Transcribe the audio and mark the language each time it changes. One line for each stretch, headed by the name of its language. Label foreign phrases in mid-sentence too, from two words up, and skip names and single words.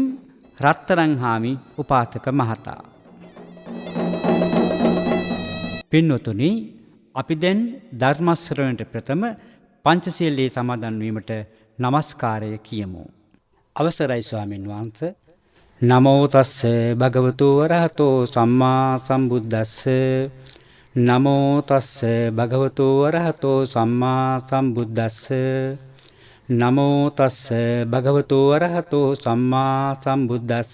Sinhala: රත්තරන්හාමි උපාසක මහතා. පින්වතුනි, අපි දැන් ධර්ම ශ්‍රවණයට ප්‍රථම පංචශීලයේ සමාදන් වීමට নমස්කාරය කියමු. අවසරයි ස්වාමීන් වහන්සේ.
Pali: නමෝ තස්ස භගවතු වරහතෝ සම්මා සම්බුද්දස්ස. නමෝ තස්ස භගවතු වරහතෝ සම්මා සම්බුද්දස්ස. නමෝ තස්ස භගවතු වරහතෝ සම්මා සම්බුද්දස්ස.